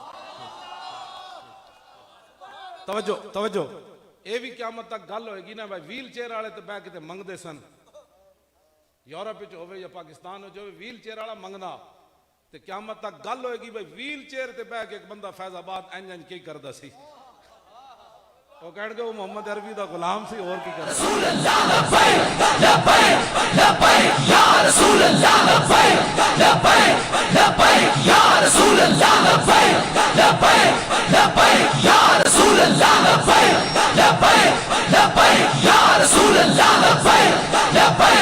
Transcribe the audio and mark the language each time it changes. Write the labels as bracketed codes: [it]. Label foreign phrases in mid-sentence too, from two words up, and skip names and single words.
[pa] توجہ توجہ، یہ بھی قیامت تک گل ہوئے گی نا بھائی، ویل چیئر والے تو بہہ کے منگتے سن، یورپ وچ ہووے یا پاکستان وچ ہووے، ویل چیئر والا منگنا تے قیامت تک گل ہوئے گی بھائی ویل چیئر تے بہہ کے ایک بندہ فیض آباد انج انج کی کردا سی، وہ کہن گے وہ محمد عربی دا غلام سی، اور کی کردا. [ar] رسول الله لبيك لبيك لبيك يا رسول الله لبيك لبيك لبيك يا رسول الله لبيك لبيك لبيك يا رسول الله لبيك لبيك لبيك يا رسول الله لبيك لبيك